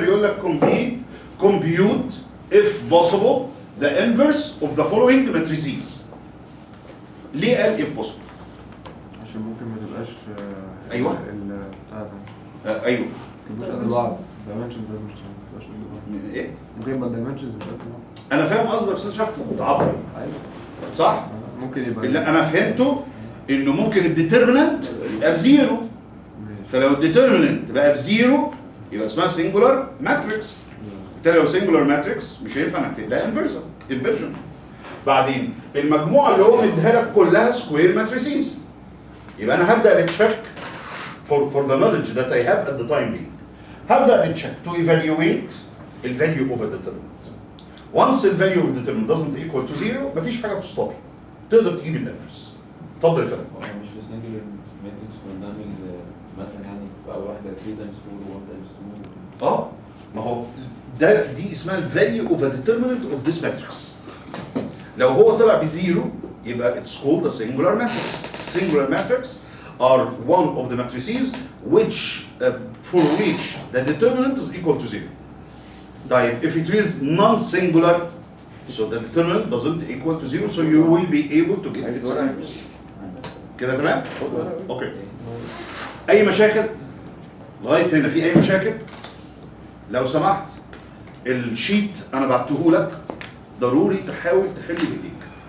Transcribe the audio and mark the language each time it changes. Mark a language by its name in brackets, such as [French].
[Arabic] هنا بيقول لك [English] compute if possible the inverse of the following matrices. [Arabic] ليه قال [English] if possible؟ [Arabic] عشان ممكن ما تبقاش ايوه بتاع ده ايوه مش قد بعض dimensions مش قد بعض. ايه؟ ممكن يبقى dimensions مش قد بعض. انا فاهم قصدك بس انا شفت بتعبر ايوه صح؟ ممكن يبقى اللي انا فهمته انه ممكن الديترمينانت يبقى بزيرو، فلو الديترمينانت بقى بزيرو يبقى اسمها سنجولار ماتريكس. بالتالي لو سنجولار ماتريكس مش هينفع انك تلاقي انفرجن. بعدين المجموعه اللي هو مديها لك كلها سكوير ماتريسيز، يبقى انا هبدا اتشيك [English] for the knowledge that I have at the time being. [Arabic] هبدا اتشيك [English] to evaluate the value of a determinant. Once the value of a determinant doesn't equal to zero [Arabic] مفيش حاجه بتستوب، تقدر تجيب الانفرس. اتفضل يا فندم. مش في السنجلر ماتريكس كنا بنعمل مثلا يعني في اول واحده 3 تايمز 4 و1 تايمز 2. ما هو دي اسمها الفاليو اوف ا ديترمينانت اوف ذيس ماتريكس. لو هو طلع بزيرو يبقى [English] it's called a singular matrix. Singular matrix are one of the matrices for which the determinant is equal to zero. [Arabic] طيب [English] if it is non-singular so the determinant doesn't equal to zero so you will be able to get its inverse. [Arabic] كده تمام؟ اوكي. اي مشاكل؟ لغايه هنا في اي مشاكل؟ لو سمحت الشيت انا بعته لك ضروري تحاول تحل بايديك.